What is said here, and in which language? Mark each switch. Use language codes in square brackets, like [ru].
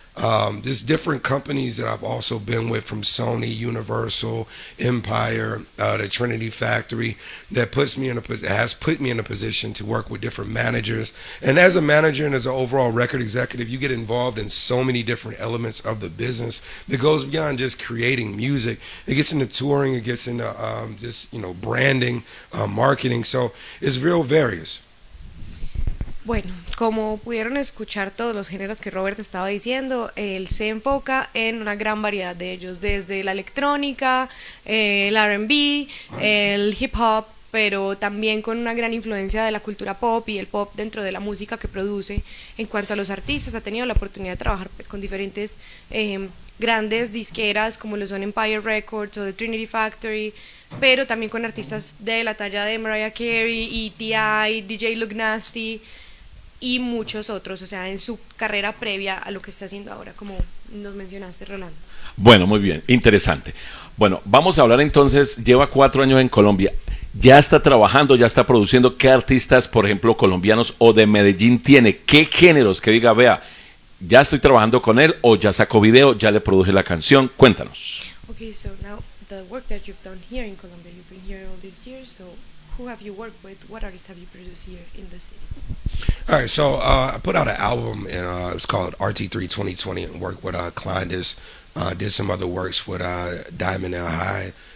[en] There's different companies that I've also been with, from Sony, Universal, Empire, the Trinity Factory, that has put me in a position to work with different managers. And as a manager and as an overall record executive, you get involved in so many different elements of the business that goes beyond just creating music. It gets into touring, it gets into just, you know, branding, marketing. So it's real various. [es] Bueno, como pudieron escuchar todos los géneros que Robert estaba diciendo, él se enfoca en una gran variedad de ellos, desde la electrónica, el R&B, el hip hop, pero también con una gran influencia de la cultura pop y el pop dentro de la música que produce. En cuanto a los artistas, ha tenido la oportunidad de trabajar pues con diferentes grandes disqueras como lo son Empire Records o The Trinity Factory, pero también con artistas de la talla de Mariah Carey y T.I., DJ Luke Nasty y muchos otros, o sea, en su carrera previa a lo que está haciendo ahora, como nos mencionaste, Rolando. Bueno, muy bien, interesante. Bueno, vamos a hablar entonces, lleva 4 años en Colombia, ya está trabajando, ya está produciendo. ¿Qué artistas, por ejemplo, colombianos o de Medellín tiene? ¿Qué géneros que diga, vea, ya estoy trabajando con él, o ya sacó video, ya le produje la canción? Cuéntanos. [en] Okay, so now the work that you've done here in Colombia, you've been here all these years, so who have you worked with? What artists have you produced here in the city? All right, so I put out an album, and it's called RT3 2020, and worked with Kleindus. Did some other works with Diamond L High,